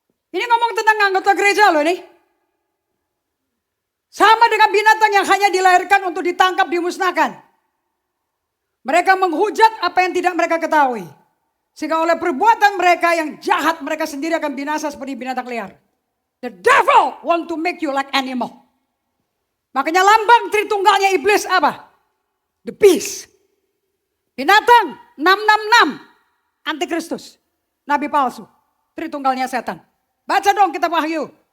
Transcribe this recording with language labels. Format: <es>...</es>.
<id>Ini ngomong tentang anggota gereja loh ini. Sama dengan binatang yang hanya dilahirkan untuk ditangkap, dimusnahkan. Mereka menghujat apa yang tidak mereka ketahui. Sehingga oleh perbuatan mereka yang jahat, mereka sendiri akan binasa seperti binatang liar.</id> <en>The devil want to make you like animal.</en> <id>Makanya lambang Tritunggalnya iblis apa?</id> <en>The beast.</en> <id>Binatang 666. Antikristus. Nabi palsu. Tritunggalnya setan. Baca dong kitab Wahyu.</id>